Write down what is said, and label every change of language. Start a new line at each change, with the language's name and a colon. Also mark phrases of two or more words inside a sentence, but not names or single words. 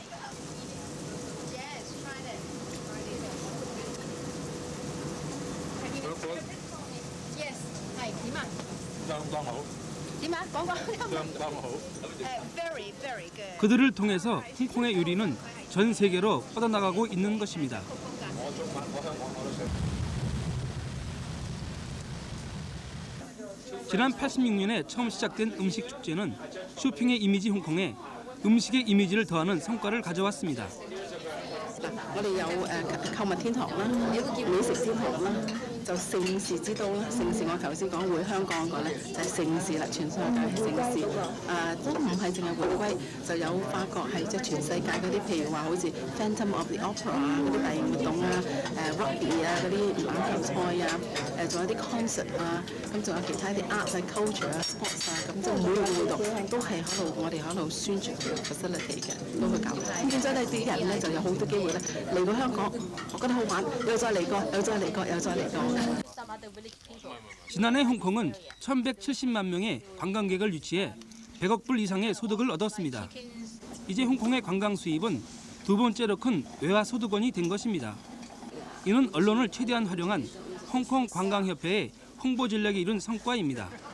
Korean: 그들을 통해서 홍콩의 요리는 전 세계로 뻗어나가고 있는 것입니다. 지난 86년에 처음 시작된 음식 축제는 쇼핑의 이미지 홍콩에 음식의 이미지를 더하는 성과를 가져왔습니다.
Cantonese: 我哋有購物天堂啦，美食天堂啦，就盛事之都啦。盛事我頭先講回香港嗰個咧，就係盛事啦，全世界係盛事。都唔係淨係回歸，就有發覺係即係全世界嗰啲，譬如話好似 Phantom of the Opera 啊嗰啲大型活動啊，rugby 啊嗰啲欖球賽啊，仲有啲 concert 啊，咁仲有其他啲 arts 啊、culture 啊、sports 啊，咁即係每個活動都係喺度，我哋喺度宣傳 facility 嘅，都去搞。咁變咗呢啲人咧就有好多機會咧嚟到香港，我覺得好玩，又再嚟過，又再嚟過，又再嚟過。
Korean: 지난해 홍콩은 1,170만 명의 관광객을 유치해 100억 불 이상의 소득을 얻었습니다. 이제 홍콩의 관광 수입은 두 번째로 큰 외화 소득원이 된 것입니다. 이는 언론을 최대한 활용한 홍콩 관광협회의 홍보 전략이 이룬 성과입니다.